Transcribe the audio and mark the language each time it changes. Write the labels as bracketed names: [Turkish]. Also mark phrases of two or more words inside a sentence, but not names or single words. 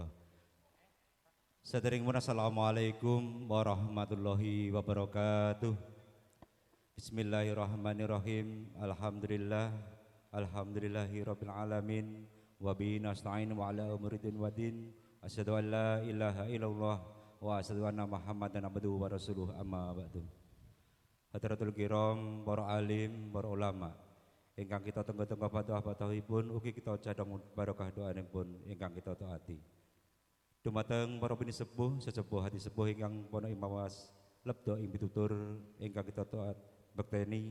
[Arabic] Saderengipun السلام عليكم ورحمة الله وبركاته. بسم الله الرحمن الرحيم. الحمد لله رب العالمين وبه نستعين وعلى أمور الدين والدين. أشهد أن لا إله إلا الله وأشهد أن محمدا عبده ورسوله أما بعد. حضرات الكرام, [Javanese] para alim, para ulama ingkang kita tenggo-tenggo patuh-patuhipun ugi kita cadhong barokah doanipun ingkang kita taati. Dumateng para pinisepuh sesepuh hati sepuh ingkang pono imawas lebdo ing pitutur ingkang kita taat bekteni.